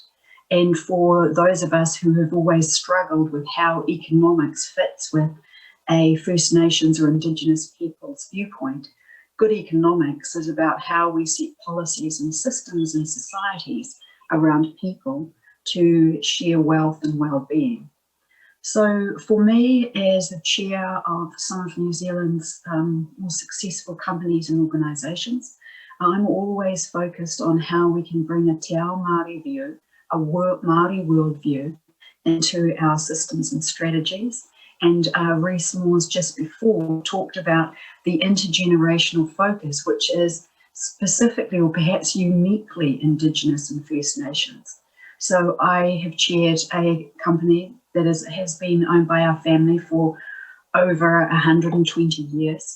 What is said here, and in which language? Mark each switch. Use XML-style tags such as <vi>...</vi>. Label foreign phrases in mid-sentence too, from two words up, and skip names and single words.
<en>And for those of us who have always struggled with how economics fits with a First Nations or Indigenous people's viewpoint, good economics is about how we set policies and systems and societies around people to share wealth and well-being. So for me, as the chair of some of New Zealand's more successful companies and organisations, I'm always focused on how we can bring a</en> <mi>te ao Māori</mi> <en>view, a Māori worldview, into our systems and strategies. And Reece Moores just before talked about the intergenerational focus, which is specifically or perhaps uniquely Indigenous and First Nations. So I have chaired a company that has been owned by our family for over 120 years.</en>